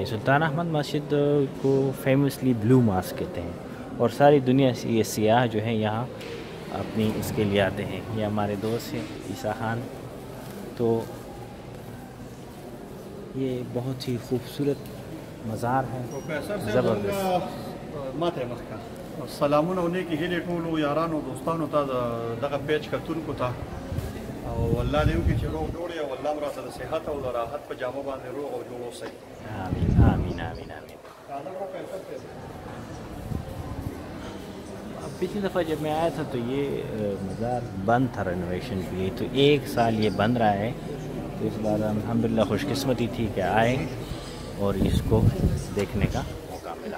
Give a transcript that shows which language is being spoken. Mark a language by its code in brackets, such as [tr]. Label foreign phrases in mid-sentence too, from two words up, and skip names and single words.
[ur] سلطان احمد مسجد کو فیمسلی بلو ماسک کہتے ہیں، اور ساری دنیا سے یہ سیاح جو ہیں یہاں اپنی اس کے لیے آتے ہیں۔ یہ ہمارے دوست ہیں عیسیٰ خان، تو یہ بہت ہی خوبصورت مزار ہے، زبردست۔ [ps] ماته مخکا سلامونه او نیکی هیلې ټولو یارانو دوستانو ته دغه پیج کتونکو ته او الله دې وکړي چې روغ جوړ یې او الله مو راته د صحت او د راحت په جامه باندې روغ او جوړ اوسئ. [ar] آمین آمین آمین آمین. [ur] پچھلی دفعہ جب میں آیا تھا تو یہ مزار بند تھا رینوویشن کے لیے، تو 1 سال یہ بند رہا ہے. تو اس بار الحمدللہ خوش قسمتی تھی کہ آئے اور اس کو دیکھنے کا موقع ملا.